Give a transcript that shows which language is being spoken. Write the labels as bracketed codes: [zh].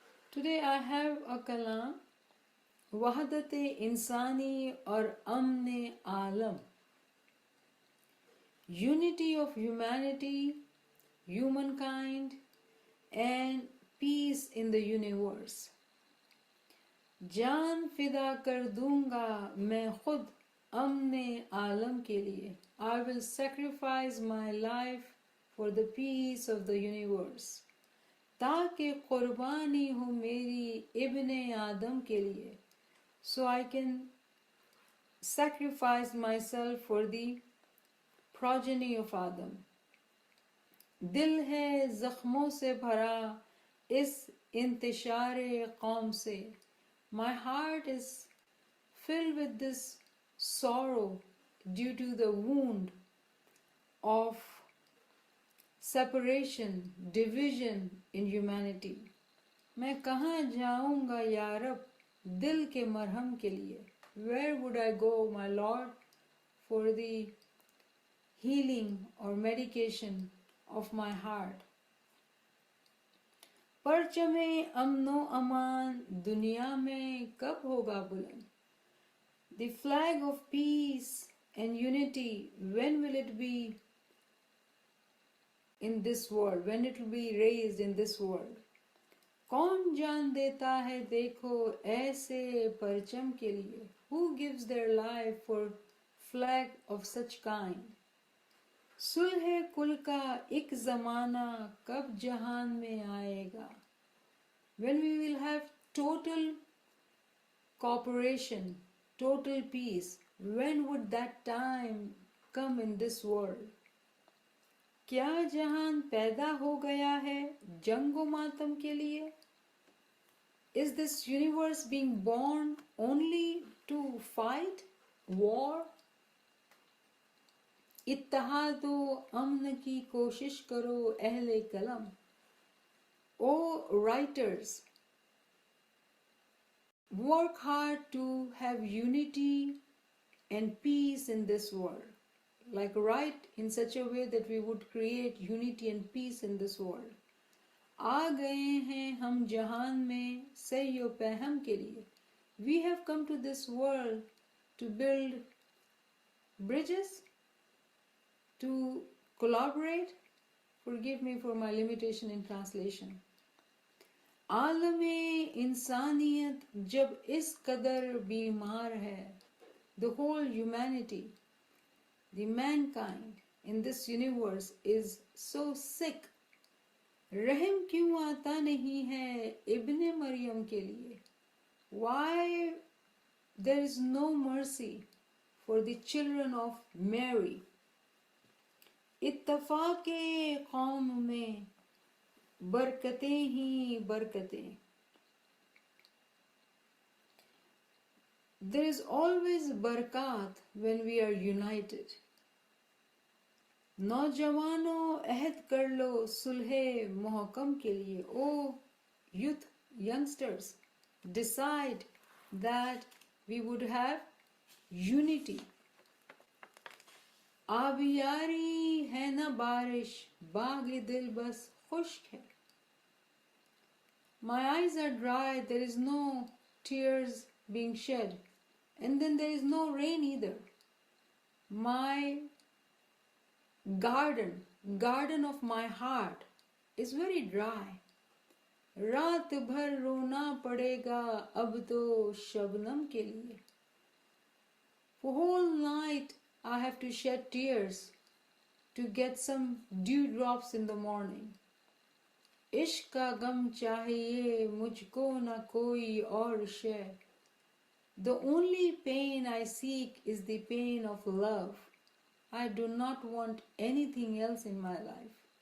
[en] Today I have a kalam, [ur] وحدت انسانی اور امن عالم. [en] Unity of humanity, humankind, and peace in the universe. [ur] جان فدا کر دوں گا میں خود امن عالم کے لیے. [en] I will sacrifice my life for the peace of the universe. [ur] تاکہ قربانی ہو میری ابن آدم کے لیے. [en] So I can sacrifice myself for the progeny of Adam. [ur] دل ہے زخموں سے بھرا اس انتشار قوم سے. [en] My heart is filled with this sorrow due to the wound of separation, division in humanity. [ur] میں کہاں جاؤں گا یا رب دل کے مرہم کے لیے. [en] Where would I go, my Lord, for the healing or medication of my heart? [ur] پرچم امن و امان دنیا میں کب ہوگا بلند. [en] The flag of peace and unity, when will it be in this world, when it will be raised in this world? [ur] کون جان دیتا ہے دیکھو ایسے پرچم کے لیے. [en] Who gives their life for flag of such kind? [ur] صلح کل کا ایک زمانہ کب جہان میں آئے گا. [en] When we will have total cooperation, total peace, when would that time come in this world? [ur] کیا جہان پیدا ہو گیا ہے جنگ و ماتم کے لیے. [en] Is this universe being born only to fight, war? [ur] اتحاد و امن کی کوشش کرو اہل قلم. [en] O writers, work hard to have unity and peace in this world. Like write in such a way that we would create unity and peace in this world. [ur] آ گئے ہیں ہم جہان میں صحیح و پہم کے لیے. [en] We have come to this world to build bridges, to collaborate. Forgive me for my limitation in translation. [ur] عالم انسانیت جب اس قدر بیمار ہے, [en] the whole humanity, the mankind in this universe is so sick. [ur] رحم کیوں آتا نہیں ہے ابن مریم کے لیے. [en] Why there is no mercy for the children of Mary. [ur] اتفاق قوم میں برکتیں ہی برکتیں. [en] There is always برکات when we are united. [ur] نوجوانوں عہد کر لو صلح محکم کے لیے. [en] O youth, youngsters, decide that we would have unity. [ur] آبیاری ہے نہ بارش باغ دل بس خشک ہے. [en] My eyes are dry, there is no tears being shed, and then there is no rain either. My garden of my heart is very dry. [ur] رات بھر رونا پڑے گا اب تو شبنم کے لیے. [en] For whole night I have to shed tears to get some dewdrops in the morning. [ur] عشق کا غم چاہیے مجھ کو نہ کوئی اور شے. [en] The only pain I seek is the pain of love. I do not want anything else in my life.